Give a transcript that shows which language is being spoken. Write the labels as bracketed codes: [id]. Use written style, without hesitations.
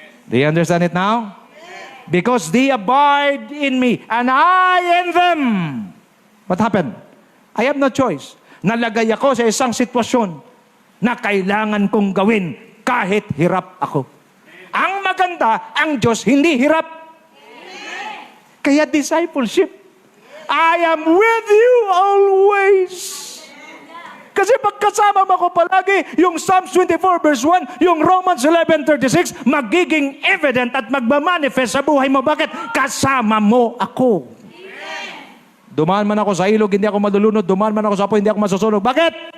[en] Do you understand it now? Because they abide in me, and I in them. What happened? I have no choice. [tl] Nalagay ako sa isang sitwasyon na kailangan kong gawin kahit hirap ako. Ang maganda, ang Diyos hindi hirap. [en] Kaya discipleship, I am with you always. [tl] Kasi pagkasama mo ko palagi, yung Psalms 24 verse 1, yung Romans 11:36, magiging evident at magmamanifest sa buhay mo. Bakit? Kasama mo ako. Dumaan man ako sa ilog, hindi ako malulunod. Dumaan man ako sa apoy, hindi ako masusunog. Bakit?